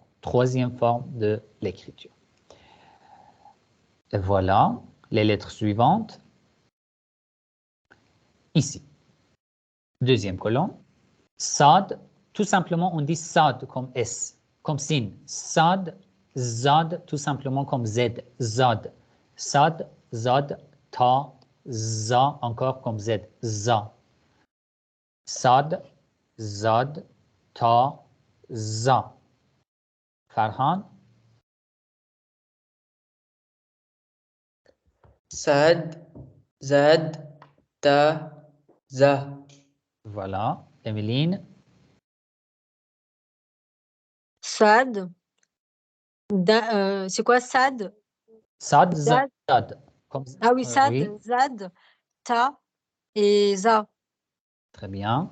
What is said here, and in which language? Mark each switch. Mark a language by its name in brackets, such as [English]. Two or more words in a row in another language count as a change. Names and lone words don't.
[French] Troisième forme de l'écriture. Et voilà les lettres suivantes. Ici. Deuxième colonne. Sad, tout simplement, on dit sad comme S, comme sin. Sad, zad, tout simplement comme Z. Zad. Sad, zad, ta, za, encore comme Z. Za. Sad, zad, ta, za. Farhan? Sad, zad, ta, za. Voilà. Emeline? Sad. C'est quoi sad? Sad, Zad. zad. Comme, Ah oui, sad, oui, zad, ta et za. très bien.